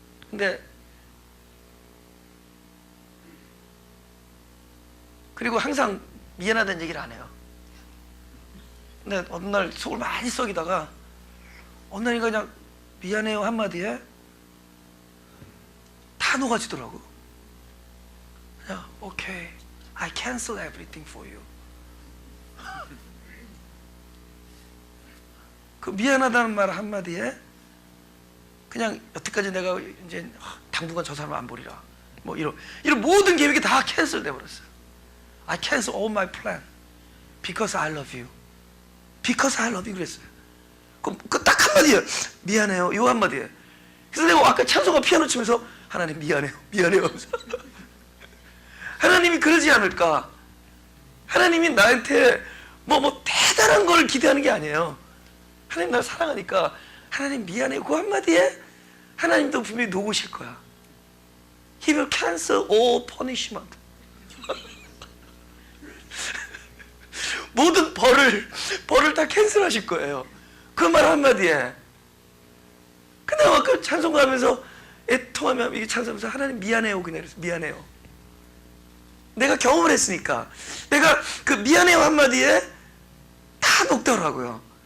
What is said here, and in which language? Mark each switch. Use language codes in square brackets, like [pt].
[ko] 근데 그리고 항상 미안하다는 얘기를 안 해요. 근데 어느 날 속을 많이 썩이다가 어느 날 그냥 미안해요 한마디에 다 녹아지더라고. [en] 그냥 okay, I cancel everything for you. [ko] 그 미안하다는 말 한마디에 그냥 여태까지 내가 이제 당분간 저 사람 안 보리라 뭐 이런 모든 계획이 다 캔슬 돼버렸어요. [en] I cancel all my plan because I love you. Because I love you [ko] 그랬어요. 그 딱 한마디예요. 미안해요. 이 한마디에. 그래서 내가 아까 찬송가 피아노 치면서 하나님 미안해요. 미안해요. 하나님이 그러지 않을까? 하나님이 나한테 뭐 대단한 걸 기대하는 게 아니에요. 하나님 나를 사랑하니까 하나님 미안해요. 그 한마디에 하나님도 분명히 녹으실 거야. [en] He will cancel all punishment. [ko] 모든 벌을 다 캔슬하실 거예요. 그 말 한마디에. 근데 아까 찬송가하면서 애통하며 이게 찬송하면서 하나님 미안해요 그냥 그래서 미안해요. 내가 경험을 했으니까 내가 그 미안해요 한마디에 다 녹더라고요.